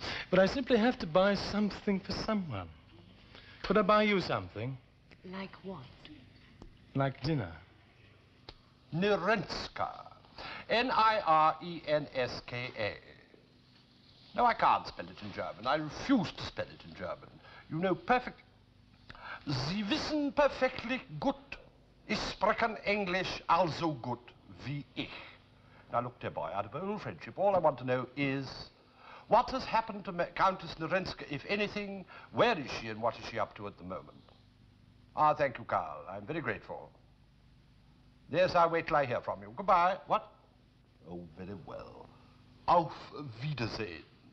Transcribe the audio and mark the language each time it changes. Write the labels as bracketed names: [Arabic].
[English] But I simply have to buy something for someone. Could I buy you something? Like what? Like dinner. Nirenska. Nirenska. No, I can't spell it in German. I refuse to spell it in German. You know perfect... [German] Sie wissen perfectly gut. Ich sprechen English also gut wie ich. [English] Now, look, dear boy, out of old friendship, all I want to know is what has happened to Countess Nirenska, if anything? Where is she and what is she up to at the moment? Ah, thank you, Karl. I'm very grateful. Yes, I'll wait till I hear from you. Goodbye. What? Oh, very well. [German] Auf Wiedersehen.